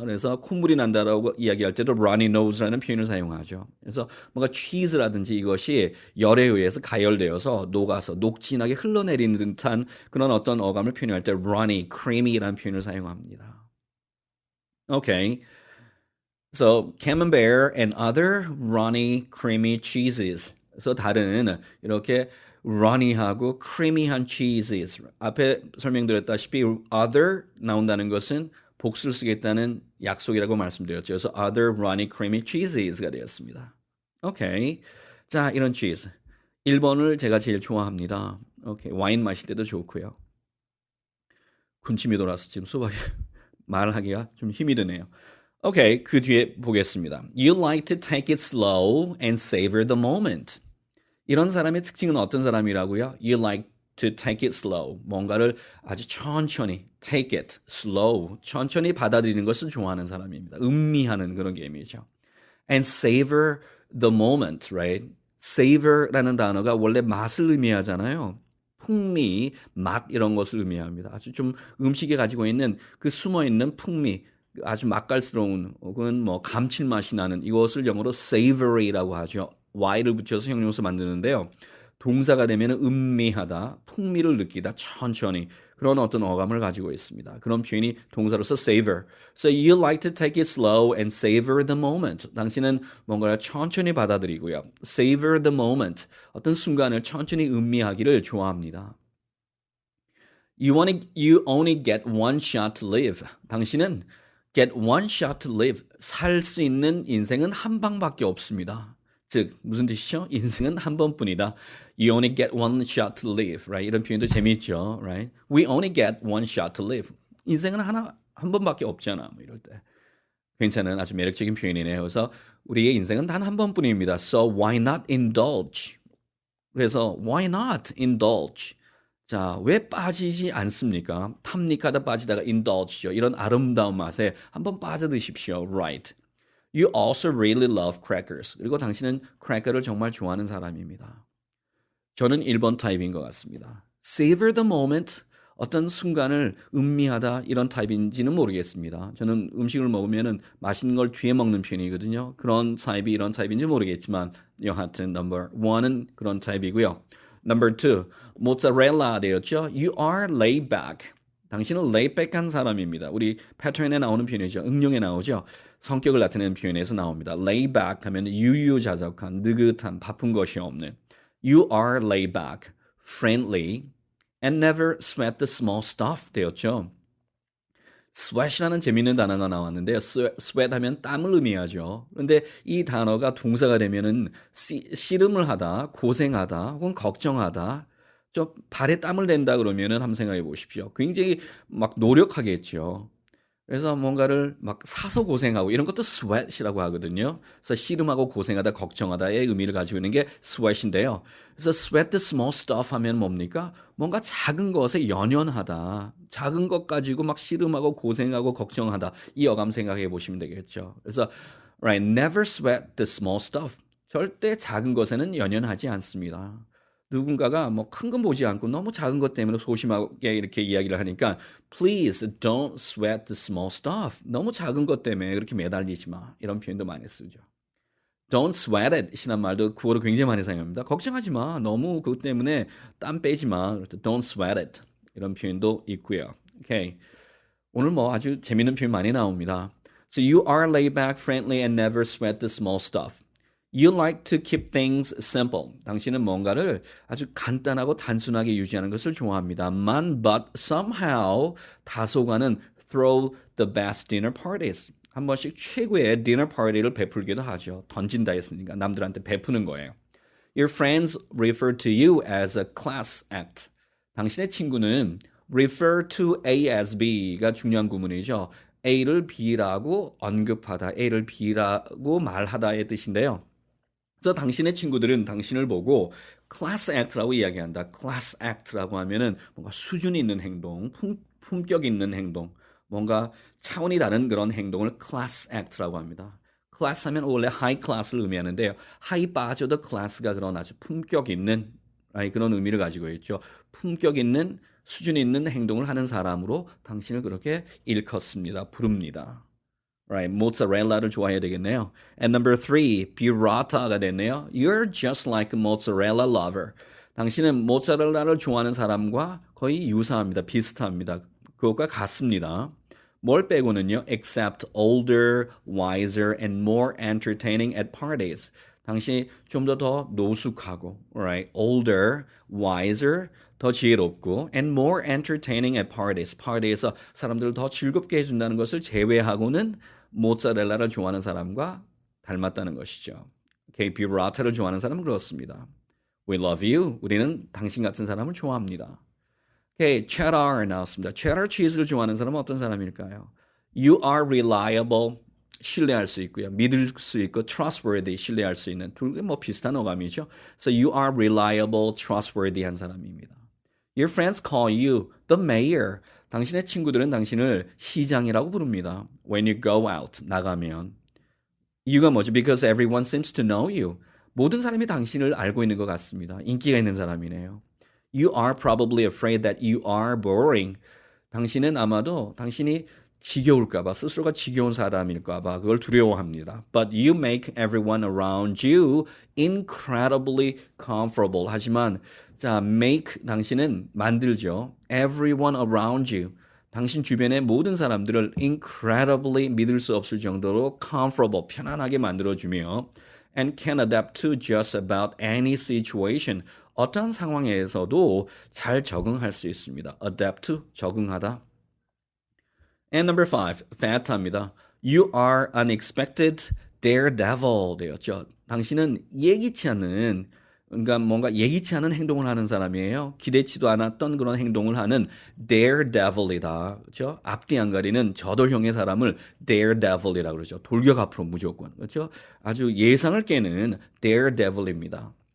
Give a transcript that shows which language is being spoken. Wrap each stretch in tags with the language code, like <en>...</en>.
<ko>그래서 콧물이 난다라고 이야기할 때도 runny nose라는 표현을 사용하죠. 그래서 뭔가 cheese라든지 이것이 열에 의해서 가열되어서 녹아서 녹진하게 흘러내리는 듯한 그런 어떤 어감을 표현할 때 runny, creamy라는 표현을 사용합니다.</ko> <en>Okay. So Camembert and other runny, creamy cheeses.</en> <ko>그래서 다른 이렇게 runny하고 creamy한 cheeses. 앞에 설명드렸다시피 other 나온다는 것은 복수를 쓰겠다는 약속이라고 말씀드렸죠. 그래서 other runny, creamy cheeses가 되었습니다. 오케이. 자, 이런 cheese. 1번을 제가 제일 좋아합니다. 오케이. 와인 마실 때도 좋고요. 군침이 돌아서 지금 수박에 말하기가 좀 힘이 드네요. 오케이, 그 뒤에 보겠습니다.</ko> <en>You like to take it slow and savor the moment.</en> <ko>이런 사람의 특징은 어떤 사람이라고요?</ko> <en>You like to take it slow.</en> <ko>뭔가를 아주 천천히</ko> <en>take it slow.</en> <ko>천천히 받아들이는 것을 좋아하는 사람입니다. 음미하는 그런 개념이죠.</ko> <en>And savor the moment, right?</en> <ko>savor라는 단어가 원래 맛을 의미하잖아요. 풍미, 맛 이런 것을 의미합니다. 아주 좀 음식에 가지고 있는 그 숨어있는 풍미, 아주 맛깔스러운 혹은 뭐 감칠맛이 나는 이것을 영어로 savory라고 하죠. y를 붙여서 형용사 만드는데요. 동사가 되면 음미하다, 풍미를 느끼다, 천천히 그런 어떤 어감을 가지고 있습니다. 그런 표현이 동사로서 savor.</ko> <en>So you like to take it slow and savor the moment.</en> <ko>당신은 뭔가를 천천히 받아들이고요.</ko> <en>savor the moment.</en> <ko>어떤 순간을 천천히 음미하기를 좋아합니다.</ko> <en>You only get one shot to live.</en> <ko>당신은</ko> <en>get one shot to live.</en> <ko>살 수 있는 인생은 한 방밖에 없습니다. 즉 무슨 뜻이죠? 인생은 한 번뿐이다.</ko> <en>You only get one shot to live, right?</en> <ko>이런 표현도 재미있죠,</ko> <en>right? We only get one shot to live.</en> <ko>인생은 한 번밖에 없잖아, 뭐 이럴 때. 괜찮은 아주 매력적인 표현이네요. 그래서 우리의 인생은 단 한 번뿐입니다.</ko> <en>So why not indulge?</en> <ko>그래서</ko> <en>why not indulge?</en> <ko>자, 왜 빠지지 않습니까? 탐닉하다 빠지다가 indulge죠. 이런 아름다운 맛에 한번 빠져드십시오, right?</ko> <en>You also really love crackers.</en> <ko>그리고 당신은 크래커를 정말 좋아하는 사람입니다. 저는 1번 타입인 것 같습니다.</ko> <en>Savor the moment.</en> <ko>어떤 순간을 음미하다 이런 타입인지는 모르겠습니다. 저는 음식을 먹으면 맛있는 걸 뒤에 먹는 편이거든요. 그런 타입이 이런 타입인지 모르겠지만 여하튼 number 1은 그런 타입이고요. Number 2, 모짜렐라 되었죠.</ko> <en>You are laid back.</en> <ko>당신은 laid back한 사람입니다. 우리 패턴에 나오는 표현이죠. 응용에 나오죠. 성격을 나타내는 표현에서 나옵니다. laid back 하면 유유자적한, 느긋한, 바쁜 것이 없는.</ko> <en>You are laid back, friendly, and never sweat the small stuff</en> <ko>되었죠. sweat이라는 재미있는 단어가 나왔는데요. sweat 하면 땀을 의미하죠. 그런데 이 단어가 동사가 되면은 씨름을 하다, 고생하다, 혹은 걱정하다, 좀 발에 땀을 댄다 그러면은 한번 생각해 보십시오. 굉장히 막 노력하겠죠. 그래서 뭔가를 막 사서 고생하고 이런 것도 sweat이라고 하거든요. 그래서 씨름하고 고생하다, 걱정하다의 의미를 가지고 있는 게 sweat인데요. 그래서 sweat the small stuff 하면 뭡니까? 뭔가 작은 것에 연연하다. 작은 것 가지고 막 씨름하고 고생하고 걱정하다. 이 어감 생각해 보시면 되겠죠. 그래서</ko> <en>right, never sweat the small stuff.</en> <ko>절대 작은 것에는 연연하지 않습니다. 누군가가 뭐 큰 건 보지 않고 너무 작은 것 때문에 소심하게 이렇게 이야기를 하니까</ko> <en>Please don't sweat the small stuff.</en> <ko>너무 작은 것 때문에 그렇게 매달리지 마. 이런 표현도 많이 쓰죠.</ko> <en>Don't sweat it</en> <ko>이라는 말도 구어로 굉장히 많이 사용합니다. 걱정하지 마. 너무 그것 때문에 땀 빼지 마.</ko> <en>Don't sweat it.</en> <ko>이런 표현도 있고요. 오케이. 오늘 뭐 아주 재밌는 표현 많이 나옵니다.</ko> <en>So you are laid back, friendly, and never sweat the small stuff. You like to keep things simple.</en> <ko>당신은 뭔가를 아주 간단하고 단순하게 유지하는 것을 좋아합니다만</ko> <en>but somehow</en> <ko>다소간은</ko> <en>throw the best dinner parties.</en> <ko>한 번씩 최고의 dinner party를 베풀기도 하죠. 던진다 했으니까 남들한테 베푸는 거예요.</ko> <en>Your friends refer to you as a class act.</en> <ko>당신의 친구는 refer to A as B가 중요한 구문이죠. A를 B라고 언급하다, A를 B라고 말하다의 뜻인데요. 그래서 당신의 친구들은 당신을 보고 class act라고 이야기한다. class act라고 하면은 뭔가 수준 있는 행동, 품격 있는 행동, 뭔가 차원이 다른 그런 행동을 class act라고 합니다. class 하면 원래 high class를 의미하는데요. high 빠져도 class가 그런 아주 품격 있는 그런 의미를 가지고 있죠. 품격 있는, 수준 있는 행동을 하는 사람으로 당신을 그렇게 일컫습니다. 부릅니다.</ko> <en>Right,</en> <ko>모짜렐라를 좋아해야 되겠네요.</ko> <en>And number 3, burrata가</en> <ko>됐네요.</ko> <en>You're just like a mozzarella lover.</en> <ko>당신은 모짜렐라를 좋아하는 사람과 거의 유사합니다. 비슷합니다. 그것과 같습니다. 뭘 빼고는요?</ko> <en>Except older, wiser, and more entertaining at parties.</en> <ko>당신이 좀 더 노숙하고, right?</ko> <en>Older, wiser,</en> <ko>더 지혜롭고</ko> <en>and more entertaining at parties.</en> <ko>파티에서 사람들을 더 즐겁게 해준다는 것을 제외하고는 모짜렐라를 좋아하는 사람과 닮았다는 것이죠. Okay, burrata를 좋아하는 사람은 그렇습니다.</ko> <en>We love you.</en> <ko>우리는 당신 같은 사람을 좋아합니다. 오케이, cheddar 나왔습니다. cheddar 치즈를 좋아하는 사람은 어떤 사람일까요?</ko> <en>You are reliable,</en> <ko>신뢰할 수 있고요. 믿을 수 있고</ko> <en>trustworthy,</en> <ko>신뢰할 수 있는 둘 뭐 비슷한 어감이죠.</ko> <en>So you are reliable, trustworthy</en> <ko>한 사람입니다.</ko> <en>Your friends call you the mayor.</en> <ko>당신의 친구들은 당신을 시장이라고 부릅니다.</ko> <en>When you go out,</en> <ko>나가면. 이유가 뭐죠?</ko> <en>Because everyone seems to know you.</en> <ko>모든 사람이 당신을 알고 있는 것 같습니다. 인기가 있는 사람이네요.</ko> <en>You are probably afraid that you are boring.</en> <ko>당신은 아마도 당신이 지겨울까봐, 스스로가 지겨운 사람일까봐 그걸 두려워합니다.</ko> <en>But you make everyone around you incredibly comfortable.</en> <ko>하지만 자, make 당신은 만들죠.</ko> <en>Everyone around you.</en> <ko>당신 주변의 모든 사람들을</ko> <en>incredibly</en> <ko>믿을 수 없을 정도로</ko> <en>comfortable,</en> <ko>편안하게 만들어주며</ko> <en>and can adapt to just about any situation.</en> <ko>어떠한 상황에서도 잘 적응할 수 있습니다.</ko> <en>adapt to,</en> <ko>적응하다.</ko> <en>And number 5, fat</en> <ko>합니다.</ko> <en>You are unexpected daredevil</en> <ko>되었죠. 당신은 예기치 않는 그러니까 뭔가 예기치 않은 행동을 하는 사람이에요. 기대치도 않았던 그런 행동을 하는 daredevil이다. 그렇죠? 앞뒤 안 가리는 저돌형의 사람을 daredevil이라고 그러죠. 돌격 앞으로 무조건. 그렇죠? 아주 예상을 깨는 daredevil입니다.</ko>